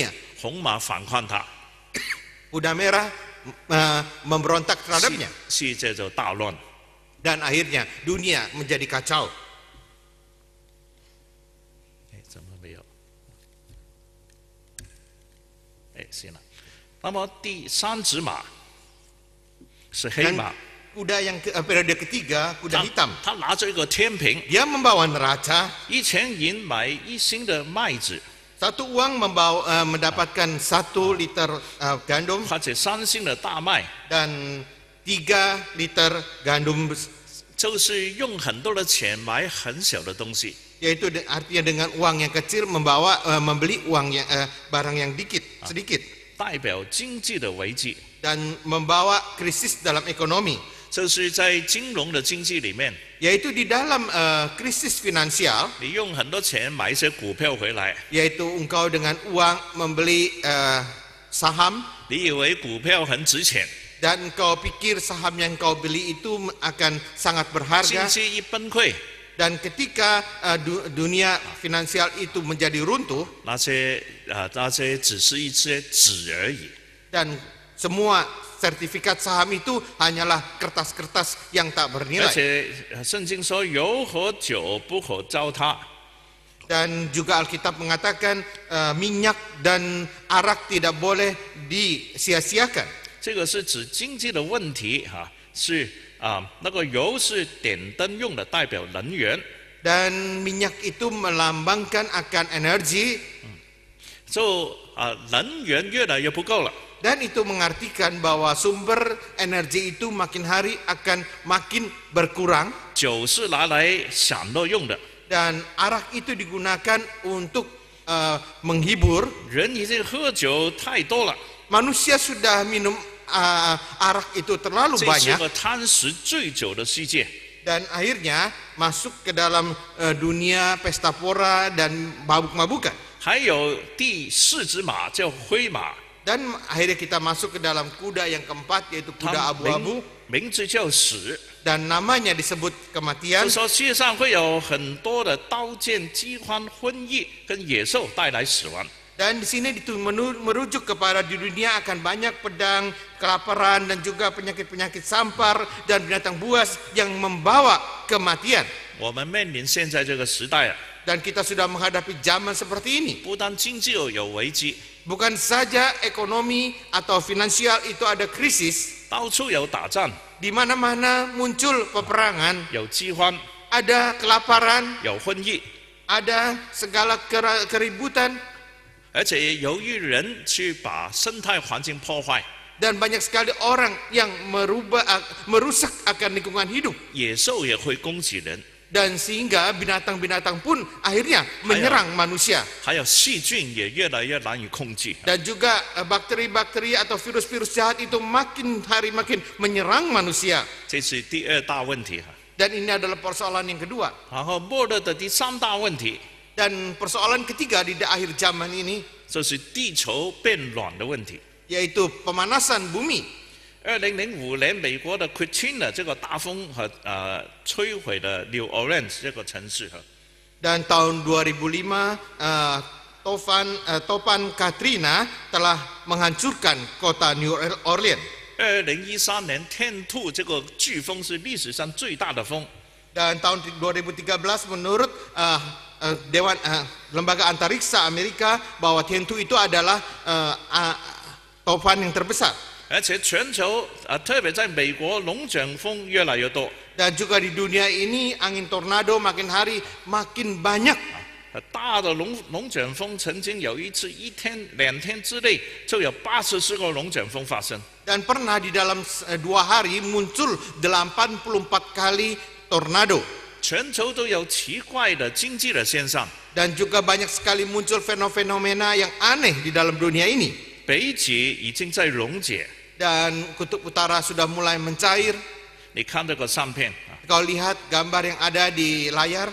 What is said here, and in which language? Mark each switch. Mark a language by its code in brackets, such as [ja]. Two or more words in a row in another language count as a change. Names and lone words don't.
[zh] 红马反抗它， [id] Kuda merah memberontak terhadapnya. [zh] 世界就大乱。 [id] Dan akhirnya dunia menjadi kacau. [zh] 怎么没有？行了。那么第三只马是黑 [id] Dan [zh] 马， [id] kuda yang periode ketiga, kuda hitam. [zh] 他拿着一个天平， [id] Dia membawa neraca. [zh] 1000 银买1升的麦子， [id] Satu uang mendapatkan 1 liter gandum [zh] 或者3升的大麦， [id] dan 3 liter gandum, [zh] 就是用很多的钱买很小的东西。 [id] yaitu artinya dengan uang yang kecil membeli uang yang barang yang sedikit [zh] 代表经济的危机， [id] dan membawa krisis dalam ekonomi, [zh] 这是在金融的经济里面， [id] yaitu di dalam krisis finansial, [zh] 你用很多钱买一些股票回来， [id] yaitu engkau dengan uang membeli saham [zh] 你以为股票很值钱， [id] dan kau pikir saham yang kau beli itu akan sangat [zh] 经 [id] berharga. [zh] 济一崩溃， [id] Dan ketika dunia finansial itu menjadi runtuh [zh] 那些只是一些纸而已。 [id] dan semua sertifikat saham itu hanyalah kertas-kertas yang tak [zh] 而 [id] bernilai. [zh] 且圣经说油和酒不可糟蹋， [id] Dan juga Alkitab mengatakan minyak dan arak tidak boleh disia-siakan. [zh] 这个是指经济的问题是那个油是点灯用的，代表能源。 [id] Dan minyak itu melambangkan akan energi [zh] 能源越来越不够了， [id] dan itu mengartikan bahwa sumber energi itu makin hari akan makin berkurang [zh] 酒是拿来享乐用的， [id] dan arak itu digunakan untuk menghibur. [zh] 人已经喝酒太多了， [id] Manusia sudah minum arak itu terlalu [zh] 这是 [id] banyak [zh] 个贪食醉酒的世界。 [id] dan akhirnya masuk ke dalam dunia pesta pora dan mabuk-mabukan. [zh] 还有第4只马叫灰马， [id] Dan akhirnya kita masuk ke dalam kuda yang keempat, yaitu [zh] 它 [id] kuda abu-abu [zh] 名字叫死。 [id] dan namanya disebut [zh] 就 [id] kematian. [zh] 说世界上会有很多的刀剑、饥荒、瘟疫跟野兽带来死亡。 [id] Dan di sini merujuk kepada di dunia akan banyak pedang, kelaparan dan juga penyakit-penyakit sampar dan binatang buas yang membawa kematian. [zh] 我们面临现在这个时代 [id] Dan kita sudah menghadapi zaman seperti ini. [zh] 不但经济有危机， [id] Bukan saja ekonomi atau finansial itu ada krisis, [zh] 到处有打仗， [id] di mana-mana muncul peperangan, [zh] 有饥荒， [id] ada kelaparan, [zh] 有瘟疫， [id] ada segala keributan, [zh] 而且由于人去把生态环境破坏， [id] dan banyak sekali orang yang merusak akan lingkungan hidup. [zh] 野兽也会攻击人， [id] Dan sehingga binatang-binatang pun akhirnya menyerang manusia. [zh] 还有细菌也越来越难以控制。 [id] Dan juga bakteri-bakteri atau virus-virus jahat itu makin hari makin menyerang manusia. [zh] 这是第2大问题。 [id] Dan ini adalah persoalan yang kedua. [zh] 然后末日的第3大问题， [id] Dan persoalan ketiga di akhir zaman ini [zh] 这是地球变暖的问题。 [id] yaitu pemanasan bumi. [zh] 2005 年，美国的 Katrina 这个大风和摧毁了 New Orleans 这个城市 [id] Dan tahun 2005 topan Katrina telah menghancurkan kota New Orleans. [zh] 2013 年天兔这个飓风是历史上最大的风。 [id] Dan tahun 2013 menurut Lembaga Antariksa Amerika bahwa Tiantu itu adalah topan yang terbesar. [zh] 而且全球特别在美国龙卷风越来越多。 [id] Dan juga di dunia ini angin tornado makin hari makin banyak. [zh] 大的龙卷风曾经有一次1天2天之内就有84个龙卷风发生。 [id] Dan pernah di dalam 2 hari muncul 84 kali tornado. [zh] 全球都有奇怪的经济的现象。 [id] Dan juga banyak sekali muncul fenomena yang aneh di dalam dunia ini. [zh] 北极已经在溶解。 [id] Dan kutub utara sudah mulai mencair. [zh] 你看这个相片 [id] Kau lihat gambar yang ada di layar.